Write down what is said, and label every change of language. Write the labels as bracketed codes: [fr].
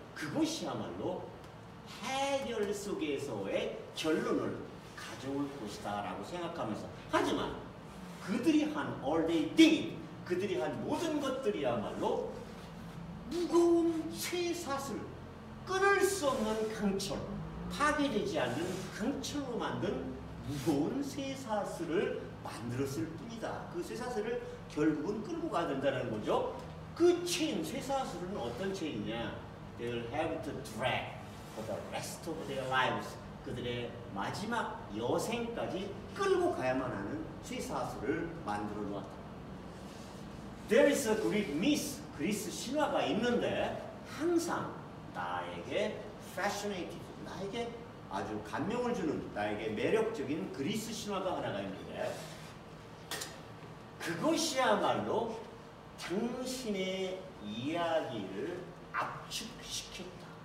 [ko] 그것이야말로 해결 속에서의 결론을 가져올 것이다 라고 생각하면서, 하지만 그들이 한 [en] all they did, [ko] 그들이 한 모든 것들이야말로 무거운 쇠사슬, 끊을 수 없는 강철, 파괴되지 않는 강철로 만든 무거운 쇠사슬을 만들었을 뿐이다. 그 쇠사슬을 결국은 끌고 가야 된다는 거죠. 그 체인, 쇠사슬은 어떤 체인이냐? [en] They will have to drag for the rest of their lives. [ko] 그들의 마지막 여생까지 끌고 가야만 하는 쇠사슬을 만들어 놓았다. [en] There is a Greek myth, [ko] 그리스 신화가 있는데 항상 나에게 fascinated, 나에게 아주 감명을 주는, 나에게 매력적인 그리스 신화가 하나가 있는데, 그것이야말로 당신의 이야기를 압축시켰다.